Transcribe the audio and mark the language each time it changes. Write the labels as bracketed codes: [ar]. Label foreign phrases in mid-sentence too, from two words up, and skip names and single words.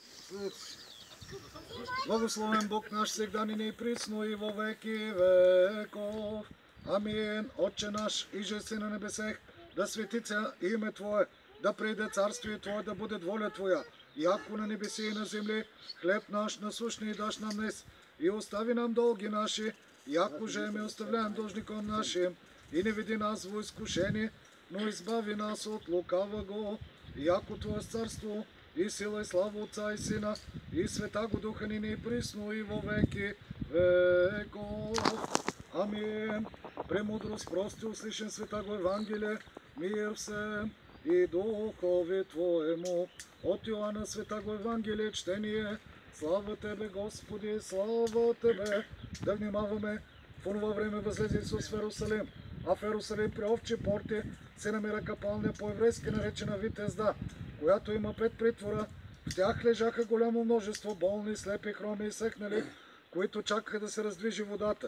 [cu] Благословен Бог наш, сега нині и присно и во веки веков. Амин. Отче наш, иже си на небесех, да светица име Твое, да прийде царствие Твое, да буде воля Твоя, яко на небеси и на земли. Хлеб наш насущний даш нам днес, и остави нам долги наши, яко же ми оставляем должником нашим, и не веди нас во изкушение, но избави нас от лукавого, яко Твое царство, и сила и слава Отца и Сина, и Святаго Духа нині и присно и во веки веков. Амин. Премудрост прости, услышим Святаго Евангелие, мир всем и Духове Твоему. От Йоанна Святаго Евангелие чтение. Слава Тебе, Господи, слава Тебе. [bg] Да внимаваме. В онова време възлезе Исус в Ерусалим, а в Ерусалим при овчи порти се намира капалня по-еврейски наречена Витезда, която има 5 притвора. В тях лежаха голямо множество болни, слепи, хроми и съхнали, които чакаха да се раздвижи водата.